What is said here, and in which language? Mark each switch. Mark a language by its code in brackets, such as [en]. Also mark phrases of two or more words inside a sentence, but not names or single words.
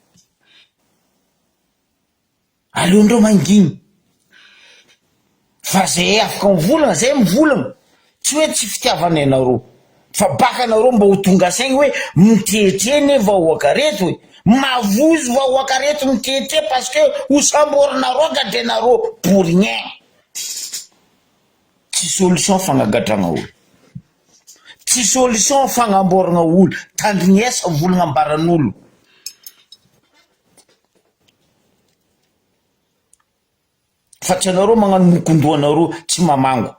[mg] Aleondreo manginy. Fa zay afaka mivolagna, zay mivolagna. Tsy hoe tsy fitiavana anareo. Fa baka anareo mba ho tonga saigny hoe mitehitreny vahoaka reto hoe. Mavozo vahoaka reto mitehitre [fr] parce que [mg] ho samborinareo gadrenareo [fr] pour rien. [mg] Tsy solution fagnagadragna olo. tsy solution fagnamboragna olo, tandrignesa volagna ambaran'olo. Fa tsy anareo magnano mokondoanareo tsy mamango.